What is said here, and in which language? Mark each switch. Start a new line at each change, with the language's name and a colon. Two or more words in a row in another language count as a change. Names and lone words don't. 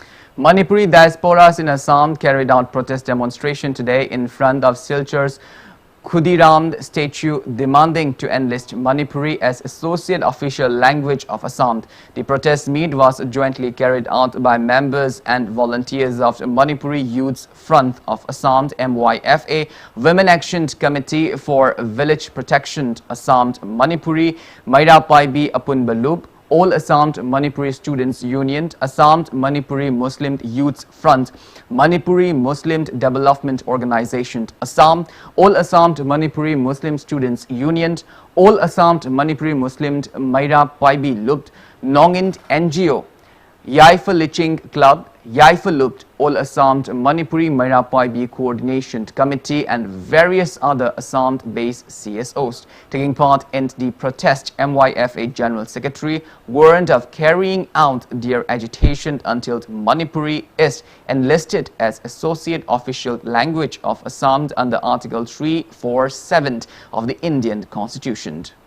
English: Manipuri diasporas in Assam carried out protest demonstration today in front of Silchur's Khudiram statue demanding to enlist Manipuri as associate official language of Assam. The protest meet was jointly carried out by members and volunteers of Manipuri Youth Front of Assam MYFA, Women Action Committee for Village Protection Assam Manipuri, Maira Paibi Apun Balup, All Assam Manipuri Students Union, Assam Manipuri Muslim Youth Front, Manipuri Muslim Development Organization, Assam, All Assam Manipuri Muslim Students Union, All Assam Manipuri Muslim Maira Paibi Lupt, Nongind NGO, Yaifa Liching Club, Yaifa Lupt, All Assam Manipuri Maira Paibi Coordination Committee and various other Assam-based CSOs. Taking part in the protest, MYFA General Secretary warned of carrying out their agitation until Manipuri is enlisted as associate official language of Assam under Article 347 of the Indian Constitution.